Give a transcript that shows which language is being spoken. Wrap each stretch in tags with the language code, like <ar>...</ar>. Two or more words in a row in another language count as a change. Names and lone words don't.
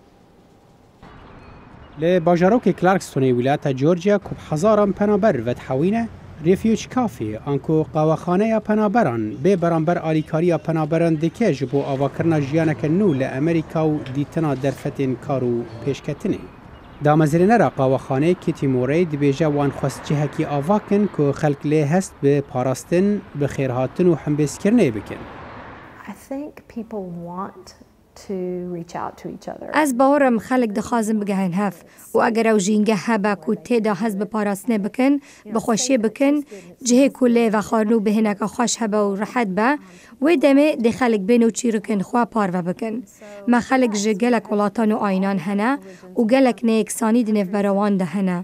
<ku>لە باژارۆکی کلارکستۆنی ویلایەتە جۆرجیا کوب حەزاران پەنابەر ڤەتحەوینە ریفیوج کافی ئەنکۆ قاوەخانەیە پەنابەران بێ بەرامبەر ئالیکاریە پەنابەران دکێژ بۆ ئاواکردنا ژیانەکە نو لە ئەمریکا و دیتنا دەرفەتێن کار و پێشکەتنێ. دامەزرێنەرە قاوەخانەیەکی تیمۆرەی دبێژە وان خۆستجیهەکی ئاواکن کۆ خەلک لێ هەست بە پاراستن بە خێرهاتن و هەمبێزکردنێ بکەن.</ku> <en>I think people want</en> <ku>Ez bawerim xelek dixwazin bigehên hev û eger ew jînge hebe ku têda hez bi parastinê bikin, bi xweşiyê bikin, cihê ku lê vexwarin û bi hineka xweş hebe û rihet be, wê demê dê xelek bên û çîrokên xwe parve bikin. Me xelek ji gelek welatan û aynan hene û gelek neyeksanî di nêvbera wan de hene.</ku>